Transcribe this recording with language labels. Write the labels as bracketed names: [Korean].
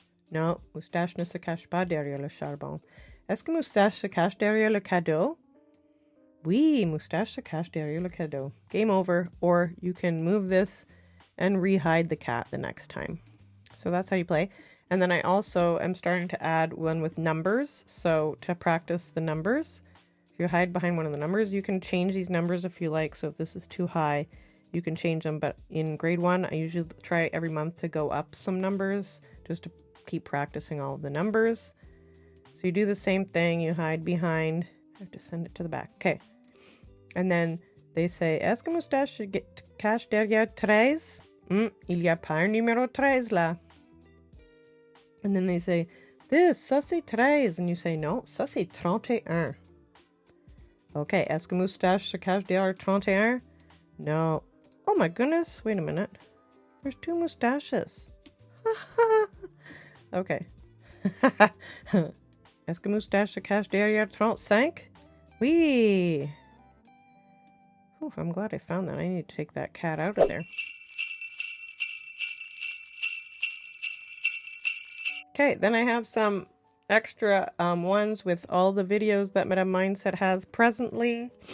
[French] No, Moustache ne se cache pas derrière le charbon. Est-ce que Moustache se cache derrière le cadeau? Oui, Moustache se cache derrière le cadeau. [English] Game over. Or you can move this and re-hide the cat the next time. So that's how you play. And then I also am starting to add one with numbers. So to practice the numbers, if you hide behind one of the numbers, you can change these numbers if you like. So if this is too high, you can change them. But in grade 1, I usually try every month to go up some numbers just to keep practicing all of the numbers. So you do the same thing. You hide behind. I have to send it to the back. Okay. And then they say, [French] est-ce que Moustache se cache derrière 13? Il y a pas un numéro 13 là. [English] And then they say, [French] ça c'est 13. [English] And you say, no, [French] ça c'est 31. Okay, est-ce que Moustache se cache derrière 31? [English] No. Oh my goodness, wait a minute. There's 2 moustaches. Okay. [French] Est-ce que Moustache se cache derrière 35? Oui. [English] Ooh, I'm glad I found that. I need to take that cat out of there. Okay, then I have some extra ones with all the videos that Madame Mindset has presently.